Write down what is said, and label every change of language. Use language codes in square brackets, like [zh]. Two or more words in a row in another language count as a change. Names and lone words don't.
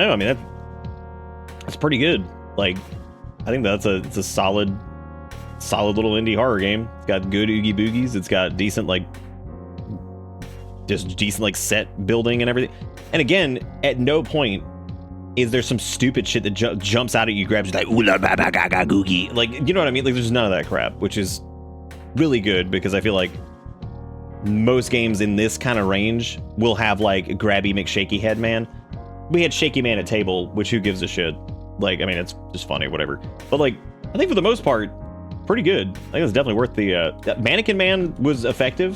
[en] I mean that's pretty good. Like I think it's a solid little indie horror game. It's got good oogie boogies. It's got decent like set building and everything. And again, at no point is there some stupid shit that jumps out at you, grabs you like ooh la ba ba ga ga googie. Like, you know what I mean? Like there's none of that crap, which is really good because I feel like most games in this kind of range will have like grabby McShaky head man. We had Shaky Man at table, which who gives a shit? Like, I mean, it's just funny, whatever. But like, I think for the most part, pretty good. I think it's definitely worth the Mannequin Man was effective.